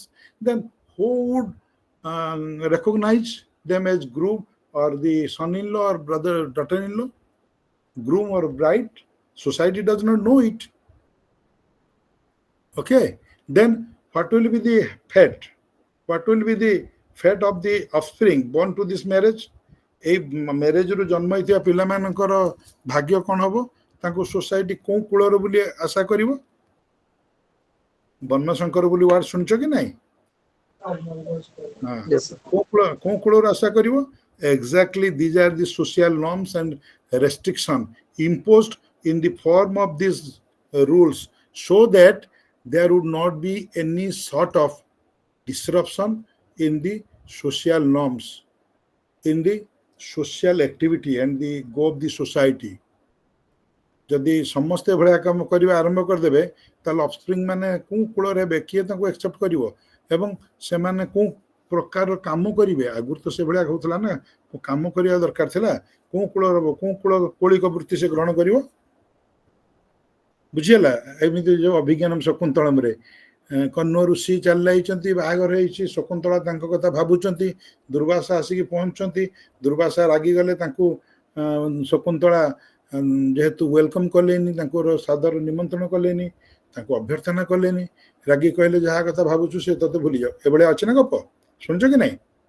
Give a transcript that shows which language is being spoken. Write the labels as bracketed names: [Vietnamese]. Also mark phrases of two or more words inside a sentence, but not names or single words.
[English] Then who would recognize them as groom or the son-in-law or daughter-in-law? Groom or bride? Society does not know it. Okay. Then what will be the fate? What will be the fate of the offspring born to this marriage? [Odia] এই ମ୍ୟାରେଜ ରୁ ଜନ୍ମ ହେଇଥିବା ପିଲାମାନଙ୍କର ଭାଗ୍ୟ କଣ ହବ? ତାଙ୍କୁ ସୋସାଇଟି କୋଉ କୂଳର ବୋଲି ଆଶା କରିବ? ବର୍ଣ୍ଣଶଙ୍କର ବୋଲି ୱାର୍ଡ ଶୁଣିଛ କି ନାହିଁ? [English] Yes, sir. [Odia] କୋନ କୂଳର ଆଶା କରିବ [English] exactly these are the social norms and restriction imposed in the form of these rules so that there would not be any sort of disruption in the social norms in the social activity and the go of the society [Odia] ଯଦି ସମସ୍ତେ ଭଳିଆ କାମ କରିବା ଆରମ୍ଭ କରିଦେବେ ତାହେଲେ ଅଫସ୍ପ୍ରିଙ୍ଗ ମାନେ କୋଉ କୂଳରେ ହେବେ କିଏ ତାଙ୍କୁ ଆକ୍ସେପ୍ଟ କରିବ ଏବଂ ସେମାନେ କୋଉ ପ୍ରକାର କାମ କରିବେ ଆଗରୁ ତ ସେଭଳିଆ ହଉଥିଲା ନା କାମ କରିବା ଦରକାର ଥିଲା କୋଉ କୂଳର କୋଉ କୂଳ କୌଳିକ ବୃତ୍ତି ସେ ଗ୍ରହଣ କରିବ ବୁଝିହେଲା ଏମିତି ଯୋଉ ଅଭିଜ୍ଞାନ ଶକୁନ୍ତଳମରେ କର୍ଣ୍ଣ ଋଷି ଚାଲି ଯାଇଛନ୍ତି ବାହାଘର ହେଇଛି ଶକୁନ୍ତଳା ତାଙ୍କ କଥା ଭାବୁଛନ୍ତି ଦୁର୍ବାସା ଆସିକି ପହଞ୍ଚୁଛନ୍ତି ଦୁର୍ବାସା ରାଗିଗଲେ ତାଙ୍କୁ ଶକୁନ୍ତଳା ଯେହେତୁ ୱେଲକମ୍ କଲେନି ତାଙ୍କର ସାଦର ନିମନ୍ତ୍ରଣ କଲେନି ତାଙ୍କୁ ଅଭ୍ୟର୍ଥନା କଲେନି ରାଗି କହିଲେ ଯାହା କଥା ଭାବୁଛୁ ସେ ତତେ ଭୁଲିଯାଉ ଏଭଳିଆ ଅଛି ନା ଗପ ଶୁଣିଛ କି ନାଇଁ